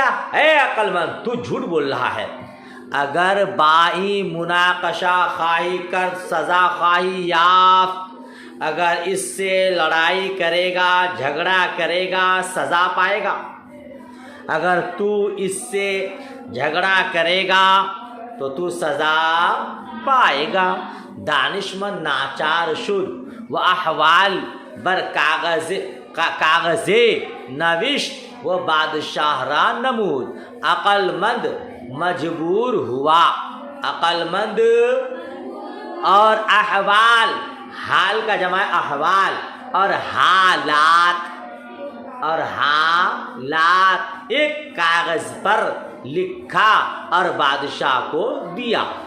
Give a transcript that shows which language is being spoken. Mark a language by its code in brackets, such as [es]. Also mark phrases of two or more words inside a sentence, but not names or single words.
[ur] اے عقل مند تو جھوٹ بول رہا ہے، [fa] اگر بائی مناقشہ خواہی کر سزا خواہی یافت، [ur] اگر اس سے لڑائی کرے گا، جھگڑا کرے گا، سزا پائے گا، اگر تو اس سے جھگڑا کرے گا تو تو سزا پائے گا۔ [fa] دانشمند ناچار شد و احوال بر کاغذ کاغذ نوشت و بادشاہ را نمود. [ur] عقل مند مجبور ہوا. عقل مند اور احوال، حال کا جمع احوال، اور حالات ایک کاغذ پر لکھا اور بادشاہ کو دیا.